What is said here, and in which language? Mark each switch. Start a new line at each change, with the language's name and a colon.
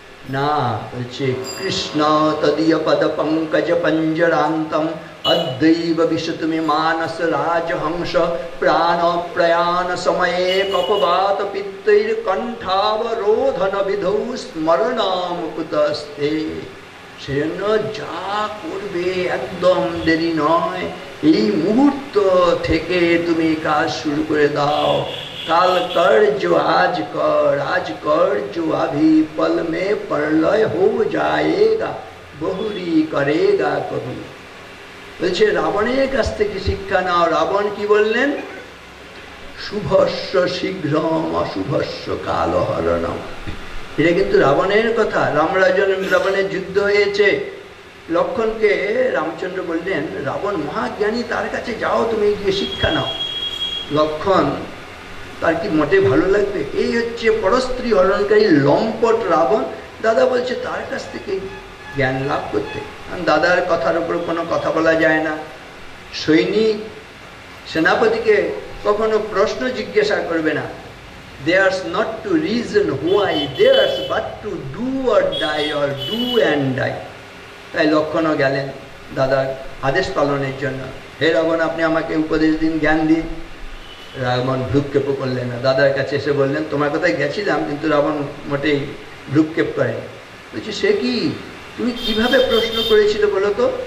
Bangla: না, বলছে
Sanskrit: কৃষ্ণ তদীয় পদ পঙ্কজ পঞ্জরান্তম অদ্বৈব বিশতুমি মানস রাজহংস প্রাণ প্রয়াণ সময়ে কপবাত পিত্তৈর কণ্ঠাবরোধন বিধৌ স্মরণাম কুতস্তে।
Bangla: সেজন্য যা করবে একদম দেরি নয়, এই মুহূর্ত থেকে তুমি কাজ শুরু করে দাও।
Hindi: কাল কর जो आज कर जो अभी पल में प्रलय हो जाएगा, बहुरी करेगा कभी।
Bangla: বলছে রাবণের কাছ থেকে শিক্ষা নাও। রাবণ কি বললেন?
Sanskrit: শুভস্য শীঘ্রম অশুভস্য কালহরণম।
Bangla: এটা কিন্তু রাবণের কথা। রাবণের যুদ্ধ হয়েছে, লক্ষণকে রামচন্দ্র বললেন, রাবণ মহাজ্ঞানী, তার কাছে যাও, তুমি গিয়ে শিক্ষা নাও। লক্ষণ, তার কি মোটে ভালো লাগবে? এই হচ্ছে পরস্ত্রী হরণকারী লম্পট রাবণ। দাদা বলছে তার কাছ থেকে জ্ঞান লাভ করতে। দাদার কথার উপর কোনো কথা বলা যায় না। সৈনিক সেনাপতিকে কখনো প্রশ্ন জিজ্ঞাসা করবে না।
English: Theirs not to reason why, theirs but to do or die, or do and die.
Bangla: তাই লক্ষণও গেলেন দাদার আদেশ পালনের জন্য। হে রাবণ, আপনি আমাকে উপদেশ দিন, জ্ঞান দিন। রাবণ ভ্রুক্ষেপও করলেন না। দাদার কাছে এসে বললেন, তোমার কথায় গেছিলাম, কিন্তু রাবণ মোটেই ভ্রুক্ষেপ করেন। বলছি, সে কি, তুমি কিভাবে প্রশ্ন করেছিল বলো তো?